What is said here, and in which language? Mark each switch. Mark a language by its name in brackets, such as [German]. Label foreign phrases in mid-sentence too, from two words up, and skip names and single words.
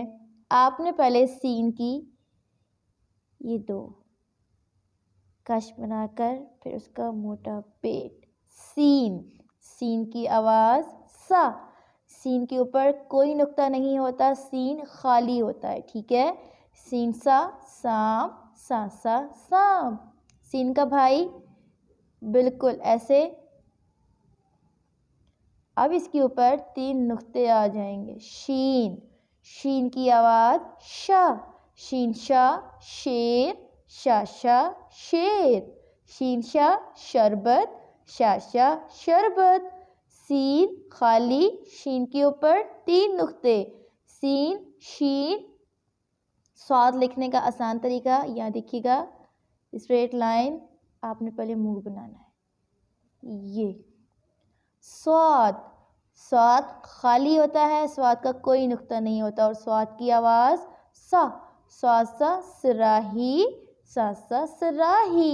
[Urdu] آپ نے پہلے سین کی یہ دو کش بنا کر پھر اس کا موٹا پیٹ، سین، سین کی آواز سا، سین کے اوپر کوئی نقطہ نہیں ہوتا، سین خالی ہوتا ہے، ٹھیک ہے؟ سین سا، سام، سا سا سام۔ سین کا بھائی بالکل ایسے۔ اب اس کے اوپر 3 نقطے آ جائیں گے۔ شین، شین کی آواز شا، شین شا شیر، شا شا شیر، شین شا شربت، شا شا شربت۔ سین خالی، شین کے اوپر 3 نقطے، سین شین۔ صاد لکھنے کا آسان طریقہ یہاں دیکھیے گا، [English] straight line [Urdu] آپ نے پہلے منہ بنانا ہے، یہ صاد، صاد خالی ہوتا ہے، صاد کا کوئی نقطہ نہیں ہوتا، اور صاد کی آواز سا، صاد سا سراہی، سا سا سراہی۔